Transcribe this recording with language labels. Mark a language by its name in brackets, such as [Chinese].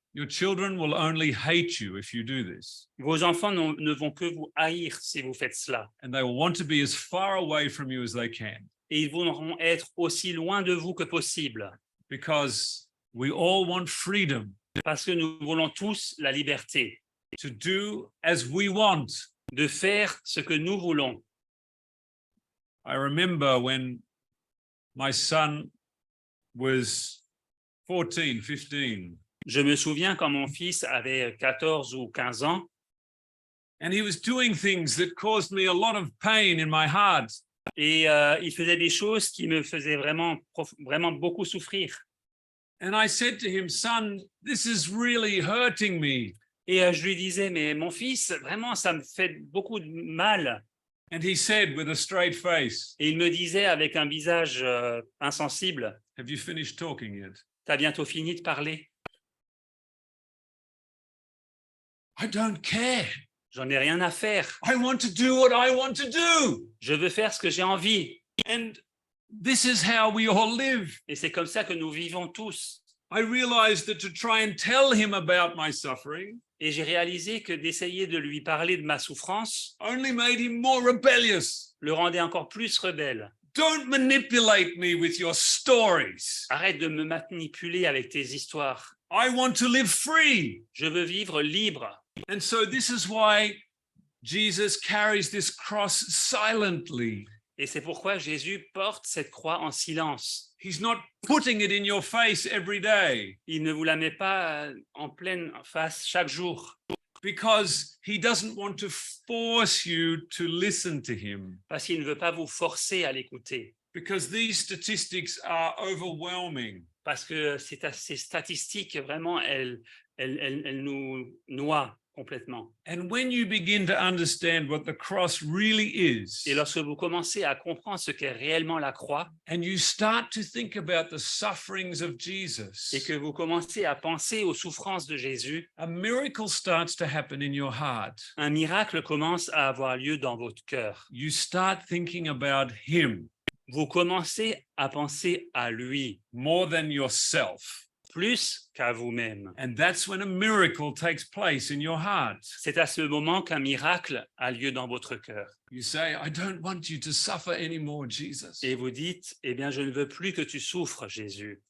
[English] Your children will only hate you if you do this. [French] Vos enfants ne vont que vous haïr si vous faites cela. [English] And they will want to be as far away from you as they can, [French] Et ils voudront être aussi loin de vous que possible. [English] because we all want freedom [French] Parce que nous voulons tous la liberté [English] to do as we want. [French] de faire ce que nous voulons. [English] I remember when my son was 14, 15, [French] Je me souviens quand mon fils avait 14 ou 15 ans [English] and he was doing things that caused me a lot of pain in my heart. [French] et il faisait des choses qui me faisaient vraiment beaucoup souffrir. [English] And I said to him, son, this is really hurting me. [French] Et je lui disais, mais mon fils, vraiment, ça me fait beaucoup de mal. [English] And he said with a straight face, [French] Et il me disait avec un visage insensible, [English] have you finished talking yet? [French] t'as bientôt fini de parler? [English] I don't care. [French] J'en ai rien à faire. [English] I want to do what I want to do. [French] Je veux faire ce que j'ai envie. [English] And this is how we all live. [French] Et c'est comme ça que nous vivons tous. [English] I realized that to try and tell him about my suffering [French] Et j'ai réalisé que d'essayer de lui parler de ma souffrance [English] only made him more rebellious. [French] le rendait encore plus rebelle. [English] Don't manipulate me with your stories. [French] Arrête de me manipuler avec tes histoires. [English] I want to live free. [French] Je veux vivre libre. [English] And so this is why Jesus carries this cross silently. [French] Et c'est pourquoi Jésus porte cette croix en silence. [English] He's not putting it in your face every day [French] Il ne vous la met pas en pleine face chaque jour, [English] because he doesn't want to force you to listen to him, [French] parce qu'il ne veut pas vous forcer à l'écouter, [English] because these statistics are overwhelming. [French] parce que ces statistiques, vraiment, elles nous noient complètement. [English] And when you begin to understand what the cross really is, [French] Et lorsque vous commencez à comprendre ce qu'est réellement la croix, [English] and you start to think about the sufferings of [French] et [English] Jesus, [French] que vous commencez à penser aux souffrances de Jésus, [English] a miracle starts to happen in your heart. [French] un miracle commence à avoir lieu dans votre cœur. [English] You start thinking about him [French] Vous commencez à penser à lui, [English] more than yourself. [French] plus qu'à vous-même. [English] And that's when a miracle takes place in your heart. [French] C'est à ce moment qu'un miracle a lieu dans votre cœur. [English] You say, I don't want you to suffer anymore, Jesus. [French] Et vous dites, eh bien, je ne veux plus que tu souffres, Jésus.